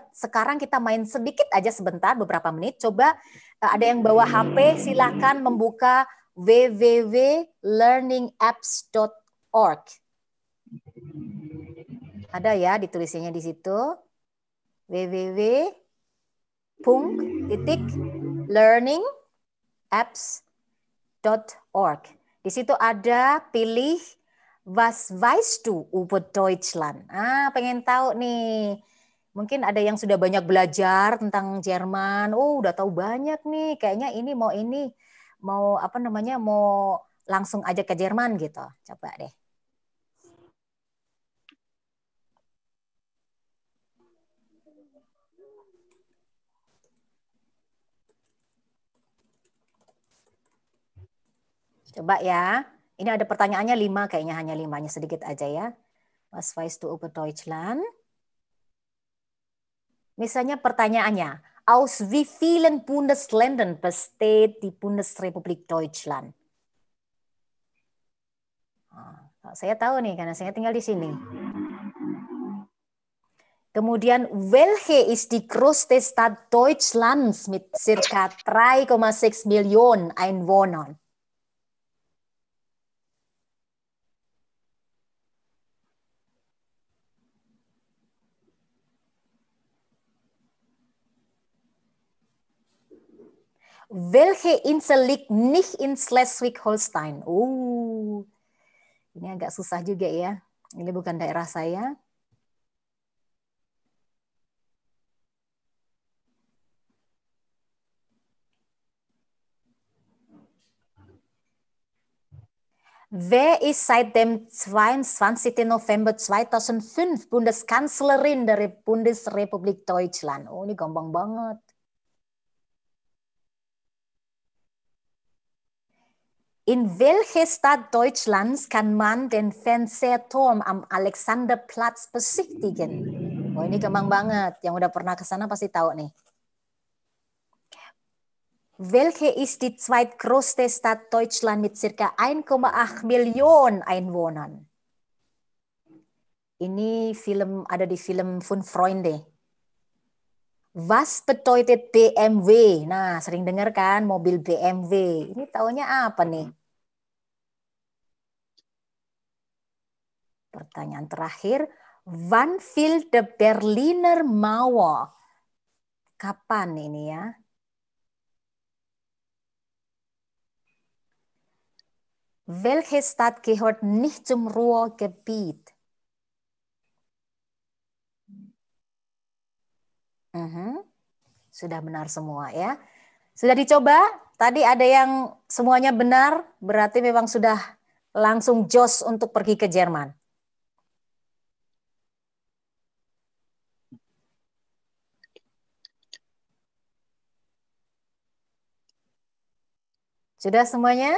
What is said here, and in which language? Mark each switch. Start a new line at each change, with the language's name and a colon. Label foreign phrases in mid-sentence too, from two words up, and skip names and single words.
Indonesian: Sekarang kita main sedikit aja sebentar, beberapa menit. Coba ada yang bawa HP, silakan membuka www.learningapps.org. Ada ya ditulisnya di situ. www.learningapps.org. Di situ ada pilih
German: Was weißt du über Deutschland?
Indonesian: Pengen tahu nih. Mungkin ada yang sudah banyak belajar tentang Jerman. Oh, udah tahu banyak nih. Kayaknya mau langsung aja ke Jerman gitu. Coba deh. Coba ya. Ini ada pertanyaannya 5, kayaknya hanya 5-nya sedikit aja ya.
German: Was weißt du über Deutschland?
Indonesian: Misalnya pertanyaannya,
German: aus wie vielen Bundesländern besteht die Bundesrepublik Deutschland?
Indonesian: Saya tahu nih karena saya tinggal di sini. Kemudian,
German: welche ist die größte Stadt Deutschlands mit circa 3,6 Millionen Einwohnern? Welche Insel liegt nicht in Schleswig-Holstein?
Indonesian: Ini agak susah juga ya. Ini bukan daerah saya.
German: Wer ist seit dem 22. November 2005 Bundeskanzlerin dari Bundesrepublik Deutschland?
Indonesian: Ini gampang banget.
German: In welche Stadt Deutschlands kann man den Fernsehturm am Alexanderplatz besichtigen?
Indonesian: Ini gampang banget. Yang udah pernah ke sana pasti tahu nih.
German: Welche ist die zweitgrößte Stadt Deutschland mit circa 1,8 Millionen Einwohnern?
Indonesian: Ini ada di film Fünf Freunde.
German: Was bedeutet BMW?
Indonesian: Nah, sering dengar kan mobil BMW. Ini taunya apa nih? Pertanyaan terakhir,
German: wann fiel the Berliner Mauer?
Indonesian: Kapan ini ya?
German: Welche Stadt gehört nicht zum Ruhrgebiet?
Indonesian: Sudah benar semua ya. Sudah dicoba? Tadi ada yang semuanya benar, berarti memang sudah langsung jos untuk pergi ke Jerman. Sudah semuanya?